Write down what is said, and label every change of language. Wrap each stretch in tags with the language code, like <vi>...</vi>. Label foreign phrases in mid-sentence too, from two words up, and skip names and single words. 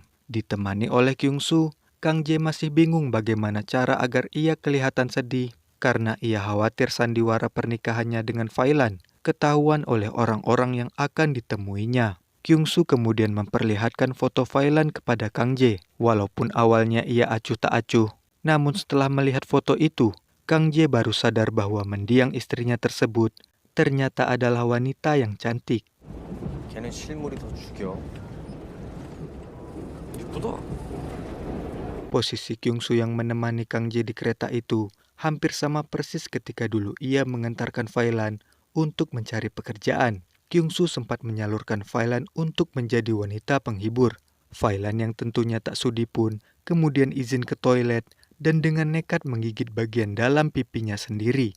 <id>Ditemani oleh Kyung-soo, Kang Jae masih bingung bagaimana cara agar ia kelihatan sedih karena ia khawatir sandiwara pernikahannya dengan Failan ketahuan oleh orang-orang yang akan ditemuinya. Kyung-soo kemudian memperlihatkan foto Failan kepada Kang Jae. Walaupun awalnya ia acuh tak acuh, namun setelah melihat foto itu, Kang Jae baru sadar bahwa mendiang istrinya tersebut ternyata adalah wanita yang cantik.</id> <ko>걔는 실물이 더 죽여. 이쁘다.</ko> <id>Posisi Kyung-soo yang menemani Kang Jae di kereta itu hampir sama persis ketika dulu ia mengantarkan Failan untuk mencari pekerjaan. Kyung-soo sempat menyalurkan Failan untuk menjadi wanita penghibur. Failan yang tentunya tak sudi pun kemudian izin ke toilet dan dengan nekat menggigit bagian dalam pipinya sendiri.</id>